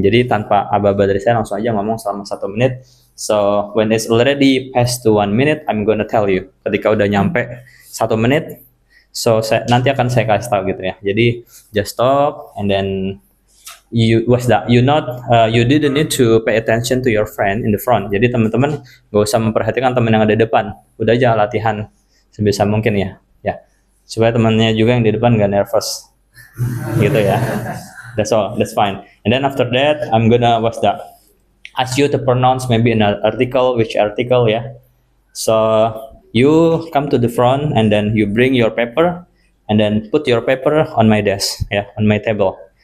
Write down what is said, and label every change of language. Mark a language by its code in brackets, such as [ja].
[id] Jadi tanpa aba-aba dari saya, langsung aja ngomong selama 1 menit. [en] So when it's already past to 1 minute, I'm gonna tell you. [id] Ketika udah nyampe 1 menit, so nanti akan saya kasih tahu gitu ya. Jadi [en] just stop, and then you you didn't need to pay attention to your friend in the front. [id] Jadi teman-teman gak usah memperhatikan teman yang ada di depan. Udah aja latihan sebisa mungkin ya. Supaya temannya juga yang di depan gak nervous. Gitu ya. [en] That's all. That's fine. And then after that, I'm gonna ask you to pronounce maybe an article, which article [id] ya. [en] So you come to the front, and then you bring your paper, and then put your paper on my desk, on my table.